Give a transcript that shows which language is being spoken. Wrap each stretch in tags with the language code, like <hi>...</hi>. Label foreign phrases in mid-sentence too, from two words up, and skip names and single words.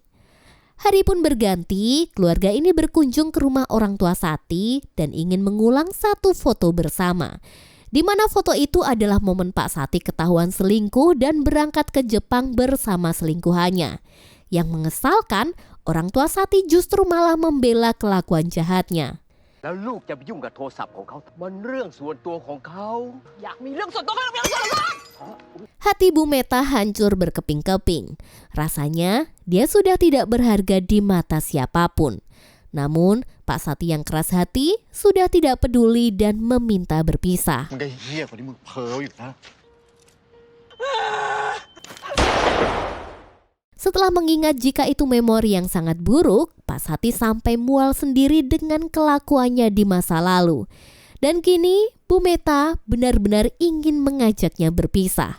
<id>Hari pun berganti, keluarga ini berkunjung ke rumah orang tua Sati dan ingin mengulang satu foto bersama. Di mana foto itu adalah momen Pak Sati ketahuan selingkuh dan berangkat ke Jepang bersama selingkuhannya. Yang mengesalkan, orang tua Sati justru malah membela kelakuan jahatnya.</id> <th>แล้วลูกจะไปยุ่งกับโทรศัพท์ของเขามันเรื่องส่วนตัวของเขา อยากมีเรื่องส่วนตัวก็ต้องมีเรื่องส่วนตัว</th> <id>Hati Bu Meta hancur berkeping-keping. Rasanya dia sudah tidak berharga di mata siapapun. Namun Pak Sati yang keras hati sudah tidak peduli dan meminta berpisah.</id> <th>มึงก็เหี้ยกว่าที่มึงเพ้ออยู่นะ</th> <id>Setelah mengingat jika itu memori yang sangat buruk, Pak Sati sampai mual sendiri dengan kelakuannya di masa lalu. Dan kini Bu Meta benar-benar ingin mengajaknya berpisah.</id>